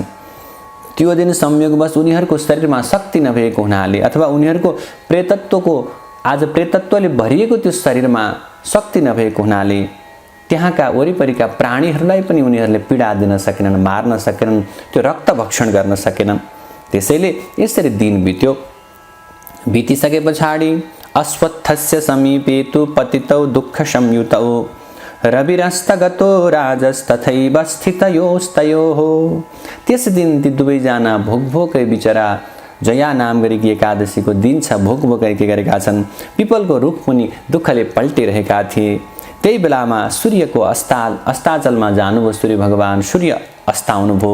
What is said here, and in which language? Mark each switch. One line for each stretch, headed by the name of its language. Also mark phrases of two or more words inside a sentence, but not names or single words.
Nepali: त्यो दिन संयोगवश उनीहरूको शरीरमा शक्ति नभएको हुनाले अथवा उनीहरूको प्रेतत्वको आज प्रेतत्वले भरिएको त्यो शरीरमा शक्ति नभएको हुनाले त्यहाँका वरिपरिका प्राणीहरूलाई पनि उनीहरूले पीडा दिन सकेनन्, मार्न सकेनन्, त्यो रक्त भक्षण गर्न सकेनन्। त्यसैले यसरी दिन बित्यो। बितिसके पछाडि
Sanskrit: अश्वत्थस्य समीपे तु पतितौ दुःख संयुतौ रविरस्तगतो राजस्तथैव स्थितयोस्तयोः।
Nepali: त्यस दिन ती दुवैजना भोकभोकै बिचरा जया नाम गरेकी एकादशीको दिन छ, भोकभोकै के गरेका छन्, पिपलको रुख मुनि दुःखले पल्टिरहेका थिए। त्यही बेलामा सूर्यको अस्ताचलमा जानुभयो सूर्य भगवान, सूर्य अस्ताउनुभयो।